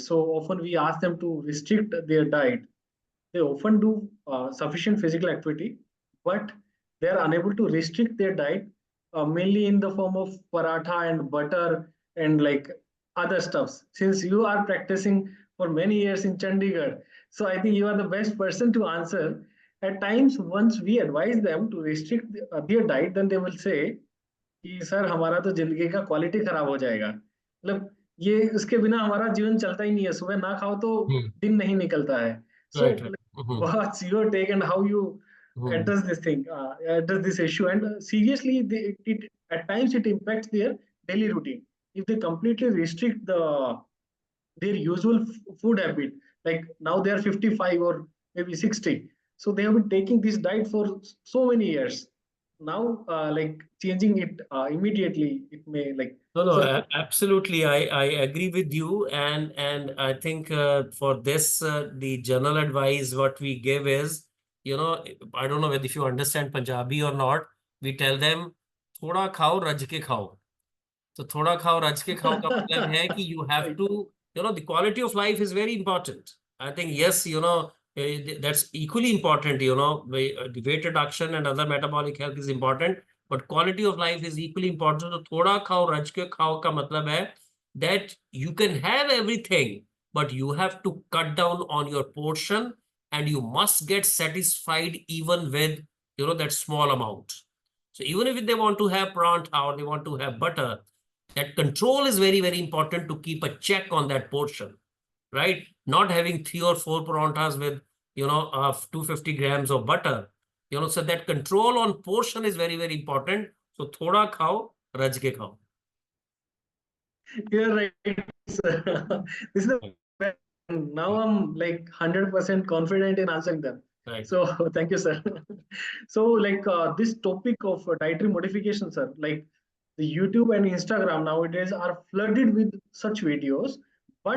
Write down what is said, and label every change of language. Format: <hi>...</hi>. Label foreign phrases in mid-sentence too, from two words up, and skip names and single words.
<en>So often we ask them to restrict their diet. They often do sufficient physical activity, but they are unable to restrict their diet, mainly in the form of paratha and butter and like other stuffs. Since you are practicing for many years in Chandigarh, so I think you are the best person to answer. At times, once we advise them to restrict their diet, then they will say</en> <hi>कि सर हमारा तो जिंदगी का क्वालिटी खराब हो जाएगा, मतलब ये उसके बिना हमारा जीवन चलता ही नहीं है, सुबह ना खाओ तो दिन नहीं निकलता है.</hi> <en>So what's your take and how you address this thing, address this issue? And seriously, it at times it impacts their daily routine if they completely restrict their usual food habit. Like now they are 55 or maybe 60, so they have been taking this diet for so many years. Now like changing it immediately, it may like no, absolutely, I agree with you, and I think for this the general advice what we give is, I don't know whether if you understand Punjabi or not, we tell them,</en> <pa>ਥੋੜਾ ਖਾਓ, ਰੱਜ ਕੇ ਖਾਓ.</pa> <en>So</en> <pa>ਥੋੜਾ ਖਾਓ, ਰੱਜ ਕੇ ਖਾਓ</pa> <hi>का मतलब है कि</hi> <en>you have to, the quality of life is very important. I think, yes, that's equally important, the weight reduction and other metabolic health is important, but quality of life is equally important. So</en> <pa>ਥੋੜਾ ਖਾਓ, ਰੱਜ ਕੇ ਖਾਓ</pa> <hi>का मतलब है</hi> <en>that you can have everything, but you have to cut down on your portion and you must get satisfied even with, that small amount. So even if they want to have pranta or they want to have butter, that control is very, very important to keep a check on that portion, right? Not having 3 or 4 paranthas with, 250 grams of butter, so that control on portion is very, very important.</en> <pa>So ਥੋੜਾ ਖਾਓ, ਰੱਜ ਕੇ ਖਾਓ.</pa> <en>You're right, sir. This is the best. Now I'm like 100% confident in answering them. Right. So thank you, sir. So like this topic of dietary modification, sir, like the YouTube and Instagram nowadays are flooded with such videos, but</en>